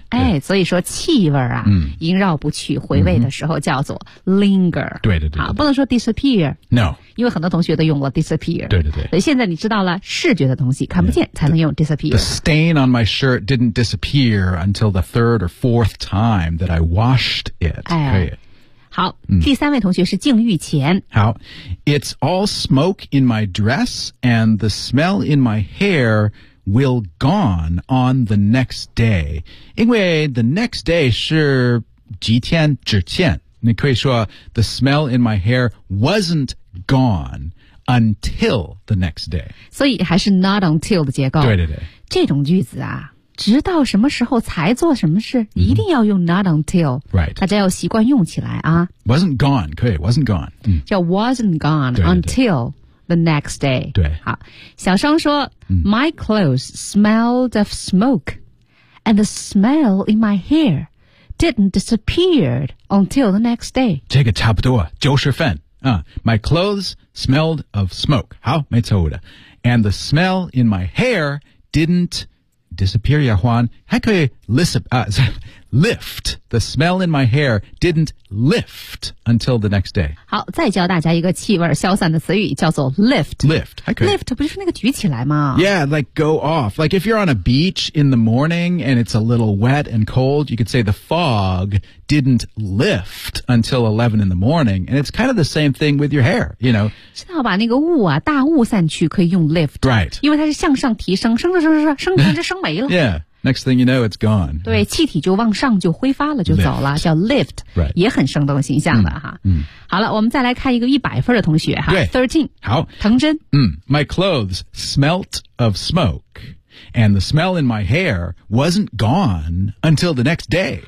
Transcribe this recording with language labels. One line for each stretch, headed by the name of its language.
Chinese: 哎、所以说气味啊、萦绕不去，回味的时候叫做 linger。对对 对, 对, 对，好，不能说 disappear。
English: No，
Chinese: 因为很多同学都用了 disappear。对对对，所以现在你知道了视觉的东西看不见才能用 disappear。
English: The stain on my shirt didn't disappear until the third or fourth time that I washed it、
Chinese: 哎、可以。好、第三位同学是静玉前。
English: 好， It's all smoke in my dress and the smell in my hair will gone on the next day。因为 the next day
Chinese: 是几天之前，你可以说
English: The smell in my hair wasn't gone until the next day。
Chinese: 所以还是 not until 的结构。对对对，这种句子啊，直到什么时候才做什么事、一定要用 not until、
English: right.
Chinese: 大家要习惯用起来啊。
English: wasn't gone 可以 wasn't gone、
Chinese: 叫 wasn't gone 对对对
English: until the next day。
Chinese: 对，
English: 好，小双说、My clothes smelled of smoke and the smell in my hairDidn't disappeared until the next day.
Chinese: 这个差不多九十分啊。
English: My clothes smelled of smoke.
Chinese: 好，没错的。
English: And the smell in my hair didn't disappear. 亚欢还可以 lift the smell in my hair didn't lift until the next day.
Chinese: 好，再教大家一个气味消散的词语，叫做 lift. Lift 还可以。 Lift 不就是那个举起来吗
English: ？Yeah, like go off. Like if you're on a beach in the morning and it's a little wet and cold, you could say the fog didn't lift until 11 in the morning. And it's kind of the same thing with your hair. You know,
Chinese: 知道把那个雾啊，大雾散去可以用 lift.
English: Right.
Chinese: 因为它是向上提升，升没了。
English: Yeah. Next thing you know, it's gone.
Chinese: 对，气体就往上就挥发了，就走了，叫 lift、
English: right.
Chinese: 也很生动形象的哈。好了，我们再来看一个100分的同学哈。对 ,13. 好。藤真。
English: My clothes smelt of smoke, and the smell in my hair wasn't gone until the next day.